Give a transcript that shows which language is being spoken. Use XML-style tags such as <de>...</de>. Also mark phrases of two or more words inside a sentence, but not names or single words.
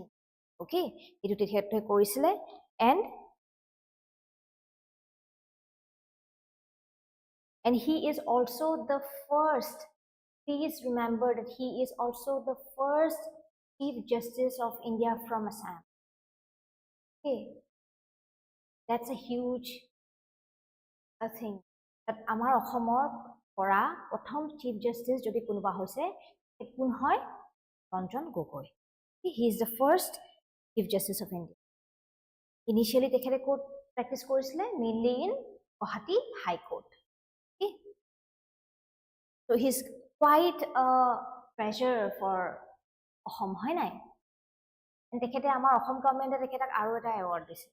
<en>Okay, and And he is also the first, please remember that he is also the first Chief Justice of India from Assam. Okay, that's a huge thing.</en> <as>That আমাৰ অসমৰ পৰা প্ৰথম</as> <en>Chief Justice</en> <as>যদি কোনোবা হৈছে কোন হয় ৰঞ্জন গগৈ.</as> <en>He is the first Chief Justice of India. Initially তেখেতে court practice কৰিছিলে mainly in Guwahati High Court. Okay, so he's quite a treasure for Assam</en> <as>হয় নাই. And তেখেতে আমাৰ অসম গভৰ্ণমেণ্টে তেখেতক আৰু এটা এৱাৰ্ড দিছে.</as>